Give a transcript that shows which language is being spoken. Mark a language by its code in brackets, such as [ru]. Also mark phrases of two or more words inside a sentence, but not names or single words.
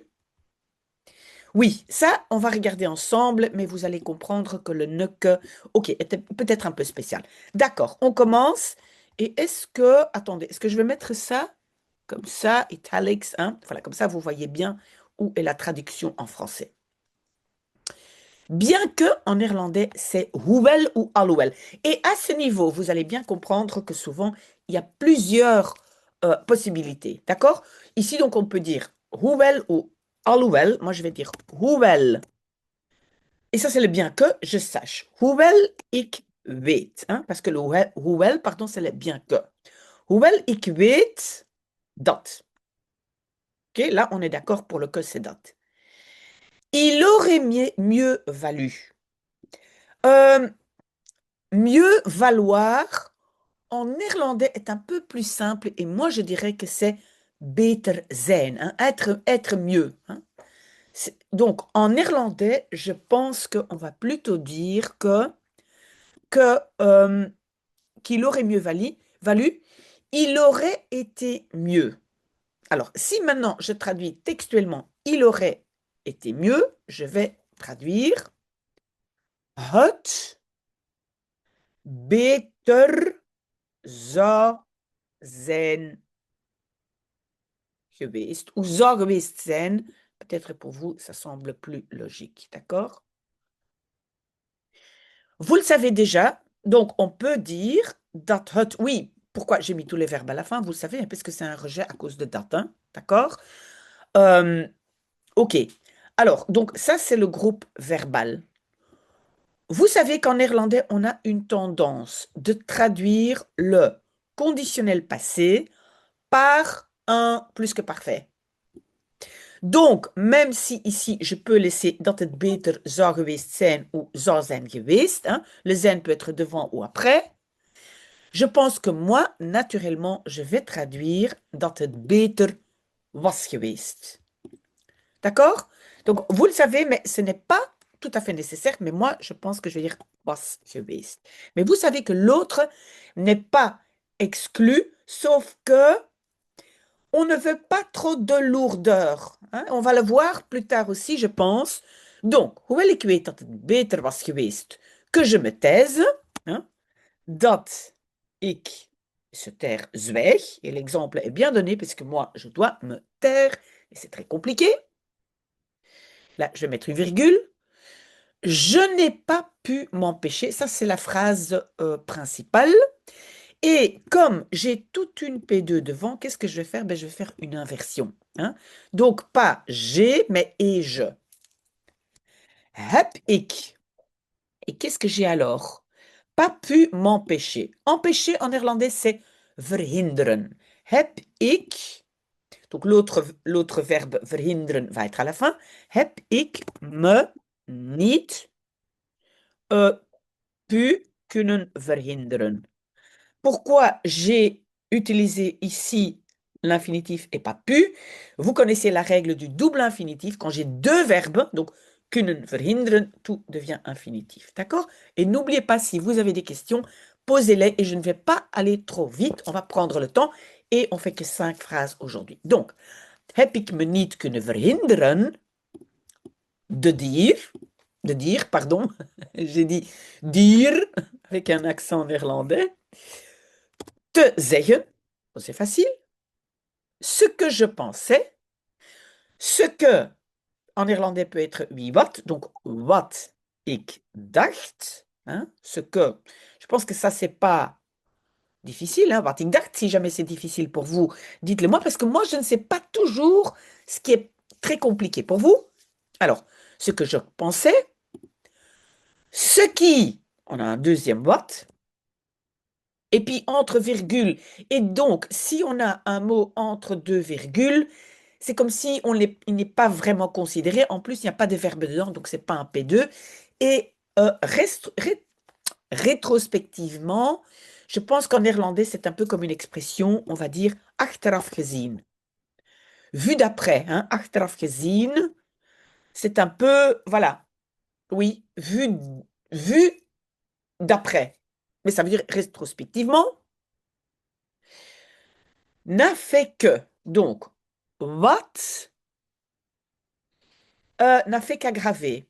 [fr] Oui, ça, on va regarder ensemble, mais vous allez comprendre que le ne que, ok, était peut-être un peu spécial. D'accord, on commence. Et attendez, est-ce que je vais mettre ça comme ça, italics, hein? Voilà, comme ça, vous voyez bien où est la traduction en français. Bien que en néerlandais, c'est hoewel ou alhoewel. Et à ce niveau, vous allez bien comprendre que souvent, il y a plusieurs possibilités. D'accord? Ici, donc, on peut dire hoewel ou alhoewel. Moi, je vais dire hoewel. Et ça, c'est le bien que je sache. [nl] Hoewel ik weet. [fr] Hein? Parce que le hoewel, pardon, c'est le bien que. [nl] Hoewel ik weet dat. [fr] OK? Là, on est d'accord pour le que c'est dat. Il aurait mieux valu. Euh, Mieux valoir en néerlandais est un peu plus simple et moi je dirais que c'est [nl] beter zijn, [fr] hein, être mieux, hein. Donc en néerlandais, je pense qu'on va plutôt dire que qu'il aurait mieux valu, il aurait été mieux. Alors si maintenant je traduis textuellement, il aurait été mieux, je vais traduire [nl] het beter zou zijn geweest, [fr] ou [nl] zou geweest zijn. [fr] Peut-être pour vous, ça semble plus logique, d'accord? Vous le savez déjà, donc on peut dire [nl] dat het. [fr] Oui, pourquoi j'ai mis tous les verbes à la fin, vous le savez, hein, parce que c'est un rejet à cause de dat, hein, d'accord? Euh, ok. Alors, donc ça, c'est le groupe verbal. Vous savez qu'en néerlandais, on a une tendance de traduire le conditionnel passé par un plus que parfait. Donc, même si ici, je peux laisser [nl] dat het beter zou geweest zijn [fr] ou [nl] zou zijn geweest, [fr] hein, le zijn peut être devant ou après, je pense que moi, naturellement, je vais traduire [nl] dat het beter was geweest. [fr] D'accord? Donc, vous le savez, mais ce n'est pas tout à fait nécessaire, mais moi, je pense que je vais dire [nl] was geweest. [fr] Mais vous savez que l'autre n'est pas exclu, sauf que on ne veut pas trop de lourdeur, hein. On va le voir plus tard aussi, je pense. Donc, [nl] hoewel ik weet dat het beter was geweest [fr] que je me taise, hein, [nl] dat ik [fr] se taire zwijg, et l'exemple est bien donné parce que moi, je dois me taire, et c'est très compliqué. Là, je vais mettre une virgule. Je n'ai pas pu m'empêcher, ça c'est la phrase principale. Et comme j'ai toute une P2 devant, qu'est-ce que je vais faire? Ben, je vais faire une inversion, hein. Donc, pas j'ai, mais et je. [nl] Heb ik. [fr] Et qu'est-ce que j'ai alors? Pas pu m'empêcher. Empêcher en néerlandais, c'est verhinderen. [nl] Heb ik, [fr] donc l'autre verbe verhinderen va être à la fin. [nl] Heb ik me niet pu kunnen verhinderen. [fr] Pourquoi j'ai utilisé ici l'infinitif et pas pu? Vous connaissez la règle du double infinitif. Quand j'ai deux verbes, donc [nl] kunnen verhinderen, [fr] tout devient infinitif. D'accord? Et n'oubliez pas, si vous avez des questions, posez-les et je ne vais pas aller trop vite. On va prendre le temps et on fait que 5 phrases aujourd'hui. Donc, [nl] heb ik me niet kunnen verhinderen [fr] de dire, pardon, j'ai dit dire avec un accent néerlandais. [nl] Te zeggen, [fr] c'est facile. Ce que je pensais, ce que en néerlandais peut être [nl] wie wat, [fr] donc [nl] wat ik dacht, [fr] hein, ce que, je pense que ça c'est pas difficile, hein, [nl] wat ik dacht, [fr] si jamais c'est difficile pour vous, dites-le moi, parce que moi je ne sais pas toujours ce qui est très compliqué pour vous. Alors, ce que je pensais, ce qui, on a un deuxième wat, et puis entre virgules. Et donc, si on a un mot entre deux virgules, c'est comme si il n'est pas vraiment considéré. En plus, il n'y a pas de verbe dedans, donc ce n'est pas un P2. Et rétrospectivement, je pense qu'en néerlandais, c'est un peu comme une expression, on va dire [nl] achteraf gezien. [fr] Vu d'après, hein, [nl] achteraf gezien, [fr] c'est un peu, voilà, oui, vu d'après. Mais ça veut dire rétrospectivement. N'a fait que. Donc, what n'a fait qu'aggraver.